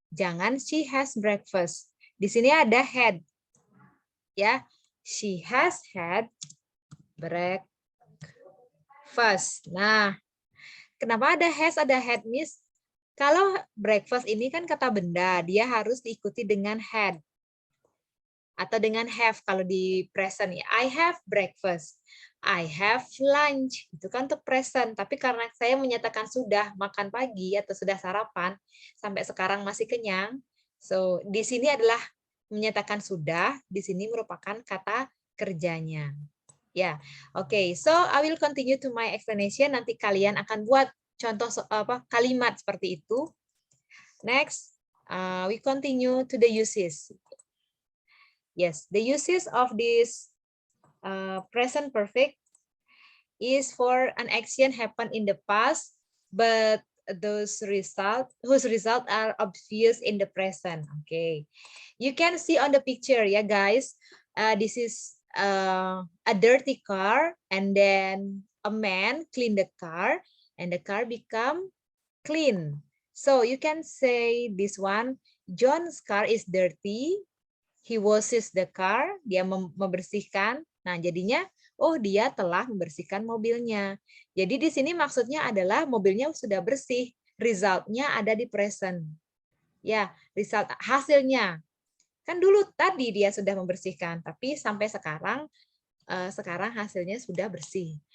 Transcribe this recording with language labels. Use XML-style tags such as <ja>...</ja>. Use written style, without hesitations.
<id>Jangan</id> <en>she has breakfast.</en> <id>Di sini ada had.</id> <en>Ya, she has had breakfast.</en> <id>Nah, kenapa ada has, ada had, Miss? Kalau breakfast ini kan kata benda, dia harus diikuti dengan had. Atau dengan have kalau di present.</id> <en>I have breakfast. I have lunch.</en> <id>Itu kan untuk present. Tapi karena saya menyatakan sudah makan pagi atau sudah sarapan, sampai sekarang masih kenyang. So, di sini adalah menyatakan sudah. Di sini merupakan kata kerjanya. Ya, oke.</id> <en>So, I will continue to my explanation.</en> <id>Nanti kalian akan buat contoh kalimat seperti itu.</id> <en>Next, we continue to the uses. Yes, the uses of this present perfect is for an action happened in the past, but whose result are obvious in the present. Okay, you can see on the picture, yeah, guys. This is a dirty car, and then a man clean the car, and the car become clean. So you can say this one, John's car is dirty. He washes the car,</en> <id>dia membersihkan. Nah, jadinya, oh dia telah membersihkan mobilnya. Jadi di sini maksudnya adalah mobilnya sudah bersih. Resultnya ada di present. Ya, result hasilnya. Kan dulu tadi dia sudah membersihkan, tapi sampai sekarang hasilnya sudah bersih.</id>